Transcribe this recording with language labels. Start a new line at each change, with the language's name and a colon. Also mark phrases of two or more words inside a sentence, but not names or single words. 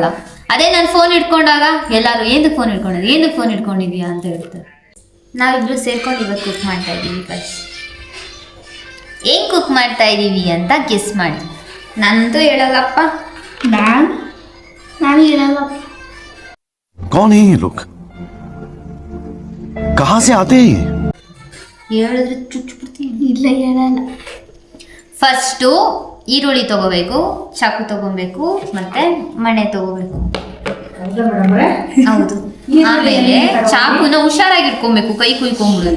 Kannada: ಅದೇ ನಾನು ಫೋನ್ ಇಟ್ಕೊಂಡಾಗ ಎಲ್ಲರೂ ಏನಕ್ಕೆ ಫೋನ್ ಇಟ್ಕೊಂಡಿದ್ಯಾ ಅಂತ ಹೇಳ್ತಾರೆ. ನಾವಿಬ್ರು ಸೇರ್ಕೊಂಡು ಇವತ್ತು ಕುಕ್ ಮಾಡ್ತಾ ಇದ್ದೀವಿ ಗೈಸ್. ಏನು ಕುಕ್ ಮಾಡ್ತಾ ಇದ್ದೀವಿ ಅಂತ ಗೆಸ್ ಮಾಡಿ. ನಂದು ಹೇಳಲ್ಲಪ್ಪ, ನಾನು ಹೇಳಲ್ಲ.
Hindi: कौन है ये लोग? कहाँ से आते हैं?
Kannada: ಹೇಳಿದ್ರೆ ಚುಚ್ಚಿಬಿಡ್ತೀನಿ. ಇಲ್ಲ ಹೇಳಲ್ಲ. ಫಸ್ಟು ಈರುಳ್ಳಿ ತಗೋಬೇಕು, ಚಾಕು ತಗೋಬೇಕು, ಮತ್ತೆ ಮಣೆ ತಗೋಬೇಕು. ಹೌದು. ಆಮೇಲೆ ಚಾಕುನ ಹುಷಾರಾಗಿ ಇಟ್ಕೊಬೇಕು, ಕೈ ಕುಯ್ಕೊಂಡ್ಬಿಡುತ್ತೆ.